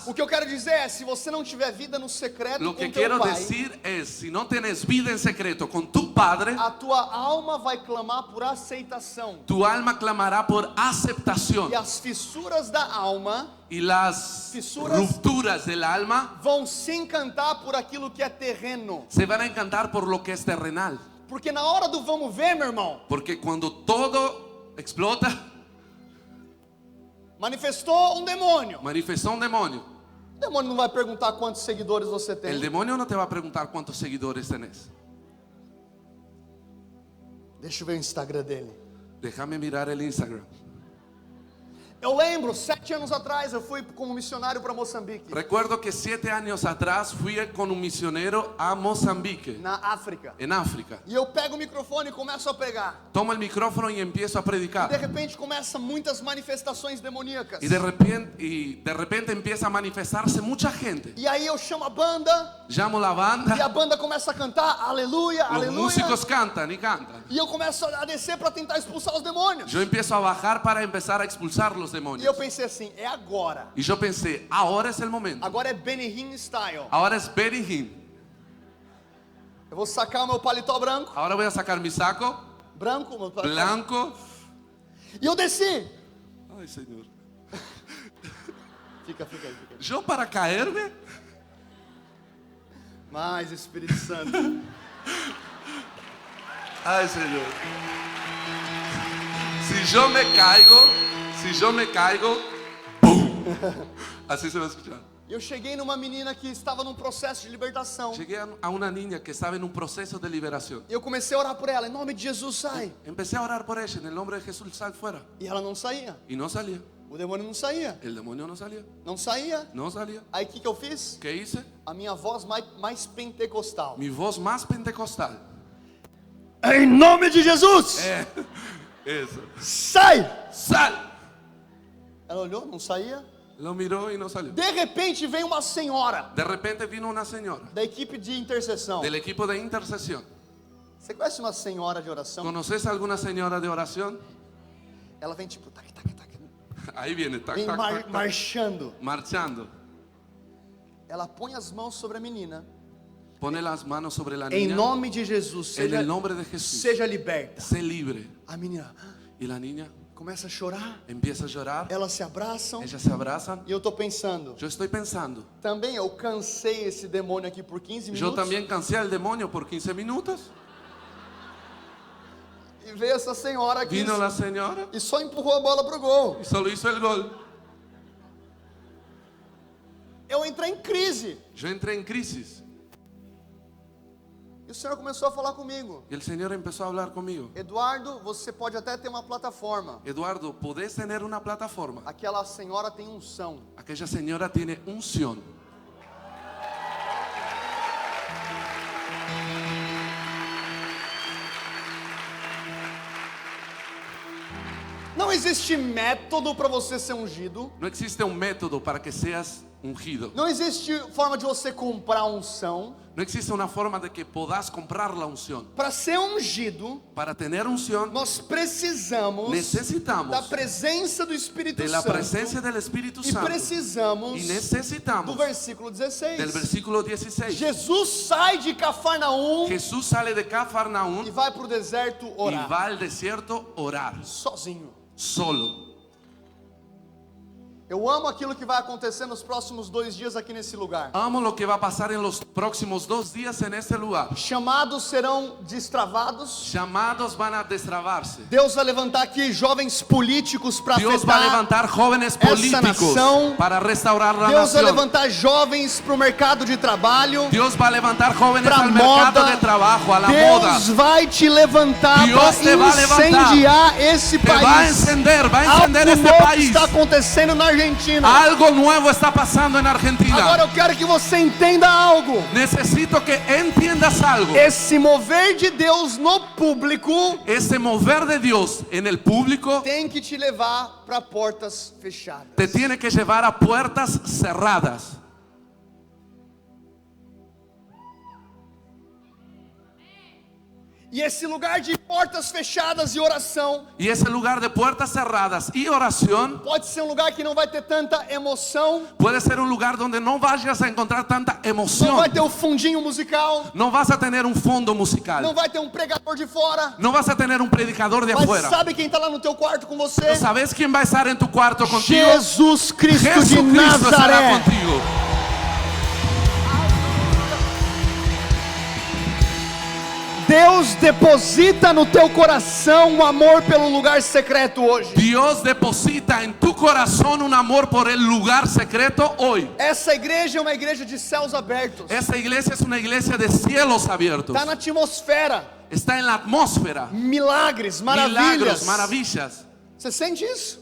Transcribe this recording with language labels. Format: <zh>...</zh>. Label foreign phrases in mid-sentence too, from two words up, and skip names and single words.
<pt>O que eu quero dizer é, se você não tiver vida no secreto</pt> <es>Lo</es> <pt>com</pt> <es>que</es> <pt>teu</pt> <es>quiero</es> <pt>pai,</pt> <es>decir es, si no tienes vida en secreto con tu Padre,</es> <pt>a tua alma vai clamar por aceitação.</pt> <es>tu alma clamará por aceptación.</es> <pt>E as fissuras da alma</pt> <es>Y las Fisuras. rupturas del alma</es> <pt>vão se encantar por aquilo que é terreno.</pt> <es>se van a encantar por lo que es terrenal.</es> <pt>Porque na hora do vamos ver, meu irmão,</pt> <es>Porque cuando todo explota,</es> <pt>manifestou um demônio.</pt> <es>manifestó un demonio.</es> <pt>O demônio não vai perguntar quantos seguidores você tem.</pt> <es>El demonio no te va a preguntar cuántos seguidores tenés.</es> <pt>Deixa eu ver o Instagram dele.</pt> <es>Déjame mirar el Instagram.</es> <pt>Eu lembro, 7 anos atrás, eu fui como missionário para Moçambique,</pt> <es>Recuerdo que 7 años atrás fui con un misionero a Mozambique,</es> <pt>na África.</pt> <es>en África.</es> <pt>E eu pego o microfone e começo a pregar.</pt> <es>Tomo el micrófono y empiezo a</es> <pt>De</pt> <es>predicar.</es> <pt>repente começam muitas manifestações demoníacas.</pt> <es>Y de repente empieza a manifestarse mucha gente.</es> <pt>E aí eu chamo a banda,</pt> <es>Llamo la</es> <pt>e a</pt> <es>banda,</es> <pt>banda começa a cantar, aleluia,</pt> <es>los</es> <pt>aleluia.</pt> <es>músicos cantan y cantan.</es> <pt>E eu começo a descer para tentar expulsar os demônios.</pt> <es>Yo empiezo a bajar para empezar a expulsar los</es> <pt>E eu</pt> <es>demonios.</es> <pt>pensei assim, é agora.</pt> <es>Y yo pensé, ahora es el momento.</es> <pt>Agora é Benny Hinn style.</pt> <es>Ahora es Benny Hinn.</es> <pt>Eu vou sacar o meu paletó branco,</pt> <es>Ahora voy a sacar mi saco</es> <pt>meu paletó.</pt> <es>blanco.</es> <pt>E eu desci.</pt> <es>Ay, Señor.</es> <pt>Fica aí.</pt> <es>Yo para caerme,</es> <pt>Mais Espírito Santo.</pt> <es>ay, Señor. Si yo me caigo, ¡pum! Así se va a escuchar.</es> <pt>Eu cheguei numa menina que estava num processo de libertação.</pt> <es>Llegué a una niña que estaba en un proceso de liberación.</es> <pt>Eu comecei a orar por ela, em nome de Jesus, sai.</pt> <es>Empecé a orar por ella en el nombre de Jesús, sal fuera.</es> <pt>E ela não saía.</pt> <es>Y no salía.</es> <pt>O demônio não saía.</pt> <es>El demonio no salía.</es> <pt>Não saía.</pt> <es>No salía.</es> <pt>Aí o que eu fiz?</pt> <es>¿Qué hice?</es> <pt>A minha voz mais pentecostal.</pt> <es>Mi voz más pentecostal.</es> <pt>Em nome de Jesus,</pt> <es>Eso.</es> <pt>sai!</pt> <es>¡Sal!</es> <pt>Ela olhou, não saía.</pt> <es>Lo miró y no salió.</es> <pt>De repente vem uma senhora</pt> <es>De repente vino una señora</es> <pt>da equipe de intercessão.</pt> <es>del equipo de intercesión.</es> <pt>Você conhece uma senhora de oração?</pt> <es>¿Conoces a alguna señora de oración?</es> <pt>Ela vem tipo, tac, tac, tac.</pt> <es>Ahí viene, tac,</es> <pt>Vem</pt> <es>tac, tac, tac,</es> <pt>marchando.</pt> <es>marchando.</es> <pt>Ela põe as mãos sobre a menina.</pt> <es>Pone las manos sobre la</es> <pt>Em</pt> <es>niña.</es> <pt>nome de Jesus,</pt> <es>En el nombre de Jesús.</es> <pt>seja liberta.</pt> <es>Sé libre.</es> <pt>A menina</pt> <es>Y la niña</es> <pt>começa a chorar.</pt> <es>empieza a llorar.</es> <pt>Elas se abraçam.</pt> <es>Ellas se abrazan.</es> <pt>E eu tô pensando,</pt> <es>Yo estoy pensando.</es> <pt>também eu cansei esse demônio aqui por 15</pt> <es>Yo</es> <pt>minutos.</pt> <es>también cansé al demonio por 15 minutos.</es> <pt>E veio essa senhora aqui</pt> <es>Vino la señora</es> <pt>e só empurrou a bola pro gol.</pt> <es>y solo hizo el gol.</es> <pt>Eu entrei em crise.</pt> <es>Yo entré en crisis.</es> <pt>E o Senhor começou a falar comigo.</pt> <es>Y el Señor empezó a hablar conmigo.</es> <pt>Eduardo, você pode até ter uma plataforma.</pt> <es>Eduardo, podés tener una plataforma.</es> <pt>Aquela senhora tem unção.</pt> <es>Aquella señora tiene unción.</es> <pt>Não existe método para você ser ungido.</pt> <es>No existe un método para que seas ungido.</es> <pt>Não existe forma de você comprar unção.</pt> <es>No existe una forma de que puedas comprar la unción.</es> <pt>Para ser ungido,</pt> <es>Para tener unción,</es> <pt>nós precisamos</pt> <es>necesitamos</es> <pt>da presença do Espírito</pt> <es>de la</es> <pt>Santo.</pt> <es>presencia del Espíritu</es> <pt>E</pt> <es>Santo.</es> <pt>precisamos</pt> <es>Y</es> <pt>do</pt> <es>necesitamos</es> <pt>versículo 16.</pt> <es>del versículo 16.</es> <pt>Jesus sai de Cafarnaum</pt> <es>Jesús sale de</es> <pt>e</pt> <es>Cafarnaún</es> <pt>vai para o deserto</pt> <es>y</es> <pt>orar.</pt> <es>va al desierto orar,</es> <pt>Sozinho.</pt> <es>solo.</es> <pt>Eu amo aquilo que vai acontecer nos próximos 2 dias aqui nesse lugar.</pt> <es>Amo lo que va a pasar en los próximos 2 días en este lugar.</es> <pt>Chamados serão destravados.</pt> <es>Llamados van a destrabarse.</es> <pt>Deus vai levantar aqui jovens políticos para</pt> <es>Dios va a</es> <pt>afetar.</pt> <es>levantar jóvenes</es> <pt>essa</pt> <es>políticos</es> <pt>nação.</pt> <es>para restaurar la</es> <pt>Deus vai</pt> <es>nación.</es> <pt>levantar jovens para o mercado de trabalho.</pt> <es>Dios va a levantar jóvenes</es> <pt>Para</pt> <es>al mercado</es> <pt>moda.</pt> <es>de trabajo, a la moda.</es> <pt>Deus vai te levantar</pt> <es>Dios te vai</es> <pt>para</pt> <es>levantar.</es> <pt>incendiar esse</pt> <es>Te va a</es> <pt>país.</pt> <es>encender</es> <pt>Algo</pt> <es>este</es> <pt>novo</pt> <es>país.</es> <pt>está acontecendo na Argentina.</pt> <es>Algo nuevo está pasando en Argentina.</es> <pt>Agora eu quero que você entenda algo.</pt> <es>Necesito que entiendas algo.</es> <pt>Esse mover de Deus no público</pt> <es>Ese mover de Dios en el público</es> <pt>tem que te levar para portas fechadas.</pt> <es>te tiene que llevar a puertas cerradas.</es> <pt>E esse lugar de portas fechadas e oração</pt> <es>Y ese lugar de puertas cerradas y oración</es> <pt>pode ser um lugar que não vai ter tanta emoção,</pt> <es>puede ser un lugar donde no vayas a encontrar tanta</es> <pt>não</pt> <es>emoción.</es> <pt>vai ter o fundinho musical,</pt> <es>No vas a tener un fondo</es> <pt>não</pt> <es>musical.</es> <pt>vai ter um pregador de fora.</pt> <es>No vas a tener un predicador de</es> <pt>Mas</pt> <es>afuera.</es> <pt>sabe quem está lá no teu quarto com você?</pt> <es>¿Sabes quién va a estar en tu cuarto contigo?</es> <pt>Jesus Cristo de</pt> <es>Jesucristo estará</es> <pt>Nazaré.</pt> <es>contigo.</es> <pt>Deus deposita no teu coração um amor pelo lugar secreto hoje.</pt> <es>Dios deposita en tu corazón un amor por el lugar secreto hoy.</es> <pt>Essa igreja é uma igreja de céus abertos.</pt> <es>Esta iglesia es una iglesia de cielos abiertos.</es> <pt>Está na atmosfera.</pt> <es>Está en la atmósfera.</es> <pt>Milagres,</pt> <es>Milagros,</es> <pt>maravilhas.</pt> <es>maravillas.</es> <pt>Você sente isso?</pt>